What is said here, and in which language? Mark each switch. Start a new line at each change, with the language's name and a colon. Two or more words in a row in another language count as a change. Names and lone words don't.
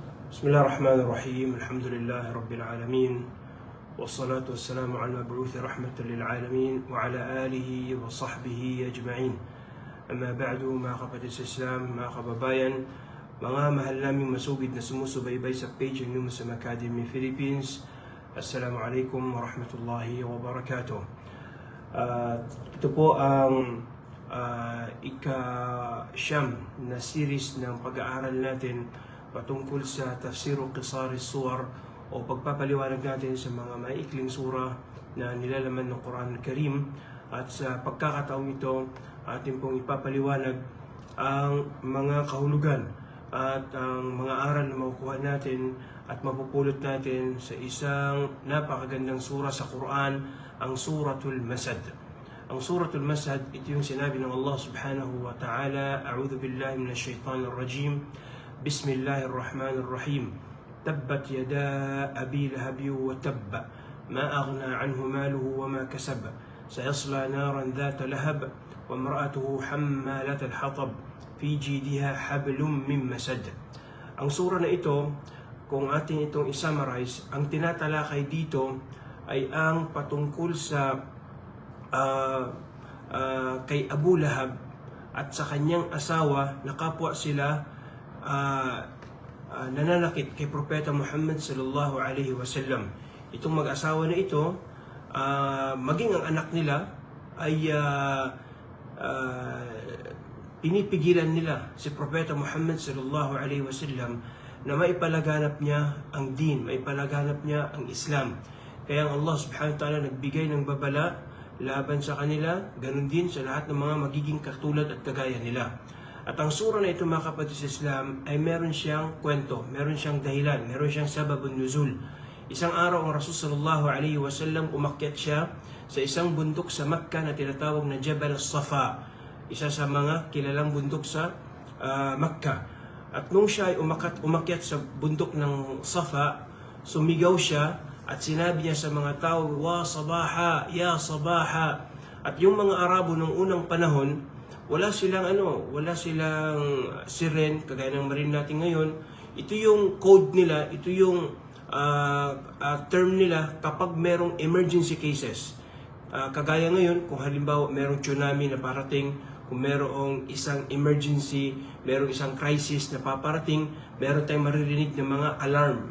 Arabic: بسم الله الرحمن الرحيم الحمد لله رب العالمين والصلاة والسلام على المبعوث رحمة للعالمين وعلى آله وصحبه أجمعين. أما بعد,
Filipino: mga kapatid sa Islam, mga kababayan, mga mahal naming masugid na sumusubaybay sa page ng Muslim Academy Philippines,
Arabic: السلام عليكم ورحمة الله وبركاته.
Filipino: Ito po ang ika-siyam na series ng pag-aaral natin patungkol sa
Arabic: تفسير قصار السور
Filipino: o pagpapaliwanag natin sa mga maikling sura na nilalaman ng Quran Karim. At sa pagkakataong ito, atin pong ipapaliwanag ang mga kahulugan at ang mga aral na makukuha natin at mapupulot natin sa isang napakagandang sura sa Quran, ang Suratul Masad. Ang Suratul Masad, ito yung sinabi ng Allah
Arabic: سبحانه وتعالى, أعوذ بالله من الشيطان الرجيم بسم الله الرحمن الرحيم. تبت يدا أبي لهب وتب ما أغنى عنه ماله وما كسب سيصلى نارا ذات لهب وامرأته حمالة الحطب في جيدها حبل من مسد.
Filipino: Ang sura na ito, kung atin itong isummarize, ang tinatalakay dito ay ang patungkol sa kay Abu Lahab at sa kanyang asawa na kapwa sila nananakit kay Propeta Muhammad
Arabic: صلى الله عليه وسلم.
Filipino: Itong mag-asawa na ito, maging ang anak nila ay pinipigilan nila si Propeta Muhammad
Arabic: صلى الله عليه وسلم
Filipino: na maipalaganap niya ang din, maipalaganap niya ang Islam. Kaya ang Allah
Arabic: سبحانه وتعالى
Filipino: nagbigay ng babala laban sa kanila, ganun din sa lahat ng mga magiging katulad at kagaya nila. At ang sura na ito, mga kapatid sa Islam, ay meron siyang kwento, meron siyang dahilan, meron siyang
Arabic: سبب النزول.
Filipino: Isang araw ang Rasul
Arabic: صلى الله عليه وسلم
Filipino: umakyat siya sa isang bundok sa Makkah na tinatawag na Jabal as-Safa, isa sa mga kilalang bundok sa Makkah. At nung siya ay umakyat sa bundok ng Safa, sumigaw siya at sinabi niya sa mga tao,
Arabic: "وا صباحاه يا صباحاه."
Filipino: At yung mga Arabo nung unang panahon, wala silang siren kagaya ng marin natin ngayon. Ito yung code nila, ito yung term nila kapag merong
English: emergency cases.
Filipino: Kagaya ngayon, kung halimbawa merong tsunami na parating, kung merong isang emergency, merong isang crisis na paparating, meron tayong maririnig ng mga alarm.